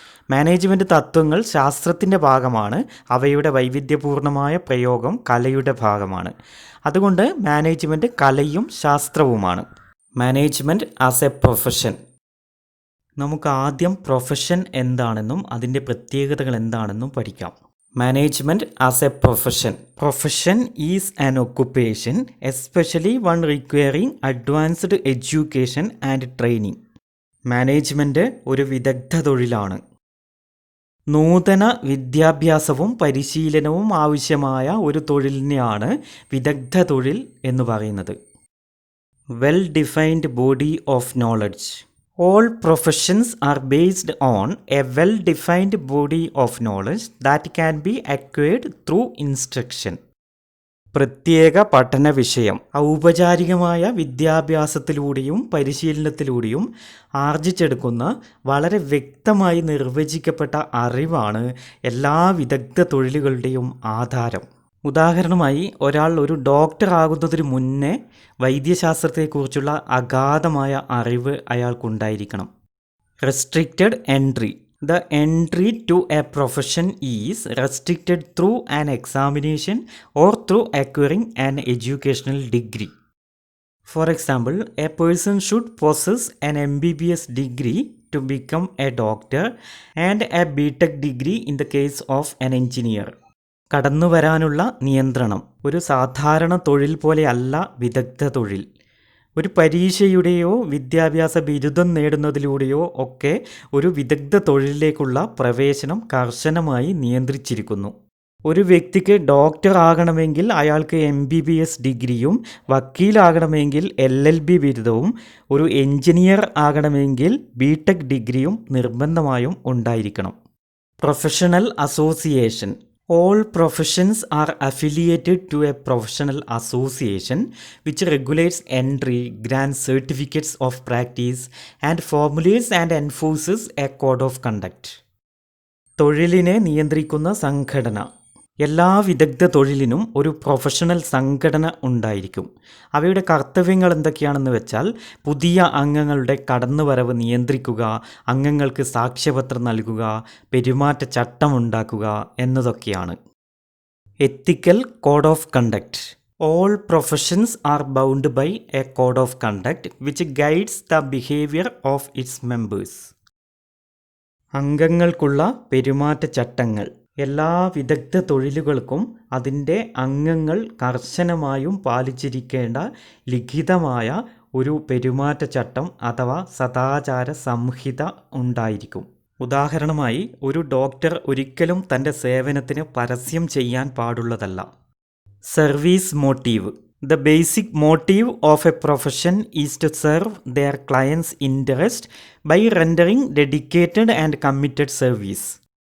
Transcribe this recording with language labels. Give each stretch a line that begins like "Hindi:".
Malayalam: Management തത്വങ്ങൾ ശാസ്ത്രത്തിൻ്റെ ഭാഗമാണ്, അവയുടെ വൈവിധ്യപൂർണമായ പ്രയോഗം കലയുടെ ഭാഗമാണ്. അതുകൊണ്ട് മാനേജ്മെൻറ്റ് കലയും ശാസ്ത്രവുമാണ്.
English: Management as a profession.
Malayalam: നമുക്ക് ആദ്യം പ്രൊഫഷൻ എന്താണെന്നും അതിൻ്റെ പ്രത്യേകതകൾ എന്താണെന്നും പഠിക്കാം.
English: Management as a profession. Profession is an occupation, especially one requiring advanced education and training.
Malayalam: Management ഒരു വിദഗ്ധ തൊഴിലാണ്. നൂതന വിദ്യാഭ്യാസവും പരിശീലനവും ആവശ്യമായ ഒരു തൊഴിലിനെയാണ് വിദഗ്ധ തൊഴിൽ എന്ന് പറയുന്നത്.
English: Well defined body of knowledge. All professions are based on a well-defined body of knowledge that can be acquired through instruction.
Malayalam: പ്രത്യേക പഠന വിഷയം ഔപചാരികമായ വിദ്യാഭ്യാസത്തിലൂടെയും പരിശീലനത്തിലൂടെയും ആർജിച്ചെടുക്കുന്ന വളരെ വ്യക്തമായി നിർവചിക്കപ്പെട്ട അറിവാണ് എല്ലാ വിദഗ്ധ തൊഴിലുകളുടെയും ആധാരം. ഉദാഹരണമായി ഒരാൾ ഒരു ഡോക്ടർ ആകുന്നതിന് മുന്നേ വൈദ്യശാസ്ത്രത്തെക്കുറിച്ചുള്ള അഗാധമായ അറിവ് അയാൾക്കുണ്ടായിരിക്കണം.
English: Restricted entry. The entry to a profession is restricted through an examination or through acquiring an educational degree. For example, a person should possess an MBBS degree to become a doctor and a BTech degree in the case of an engineer.
Malayalam: കടന്നു വരാനുള്ള നിയന്ത്രണം. ഒരു സാധാരണ തൊഴിൽ പോലെയല്ല വിദഗ്ധ തൊഴിൽ. ഒരു പരീക്ഷയുടെയോ വിദ്യാഭ്യാസ ബിരുദം നേടുന്നതിലൂടെയോ ഒക്കെ ഒരു വിദഗ്ധ തൊഴിലിലേക്കുള്ള പ്രവേശനം കർശനമായി നിയന്ത്രിച്ചിരിക്കുന്നു. ഒരു വ്യക്തിക്ക് ഡോക്ടർ ആകണമെങ്കിൽ അയാൾക്ക് MBBS ഡിഗ്രിയും, വക്കീലാകണമെങ്കിൽ LLB ബിരുദവും, ഒരു എഞ്ചിനീയർ ആകണമെങ്കിൽ BTech ഡിഗ്രിയും നിർബന്ധമായും ഉണ്ടായിരിക്കണം.
English: Professional association. All professions are affiliated to a professional association which regulates entry, grants certificates of practice, and formulates and enforces a code of conduct.
Malayalam: തൊഴിലിനെ നിയന്ത്രിക്കുന്ന സംഘടന. എല്ലാ വിദഗ്ധ തൊഴിലിനും ഒരു പ്രൊഫഷണൽ സംഘടന ഉണ്ടായിരിക്കും. അവയുടെ കർത്തവ്യങ്ങൾ എന്തൊക്കെയാണെന്ന് വെച്ചാൽ പുതിയ അംഗങ്ങളുടെ കടന്നുവരവ് നിയന്ത്രിക്കുക, അംഗങ്ങൾക്ക് സാക്ഷ്യപത്രം നൽകുക, പെരുമാറ്റച്ചട്ടം ഉണ്ടാക്കുക എന്നതൊക്കെയാണ്.
English: Ethical code of conduct. All professions are bound by a code of conduct which guides the behavior of its members.
Malayalam: അംഗങ്ങൾക്കുള്ള പെരുമാറ്റച്ചട്ടങ്ങൾ. എല്ലാ വിദഗ്ധ തൊഴിലുകൾക്കും അതിൻ്റെ അംഗങ്ങൾ കർശനമായും പാലിച്ചിരിക്കേണ്ട ലിഖിതമായ ഒരു പെരുമാറ്റച്ചട്ടം അഥവാ സദാചാര സംഹിത ഉണ്ടായിരിക്കും. ഉദാഹരണമായി, ഒരു ഡോക്ടർ ഒരിക്കലും തൻ്റെ സേവനത്തിന് പരസ്യം ചെയ്യാൻ പാടുള്ളതല്ല.
English: Service motive. The basic motive of a profession is to serve their clients' interest by rendering dedicated and committed service.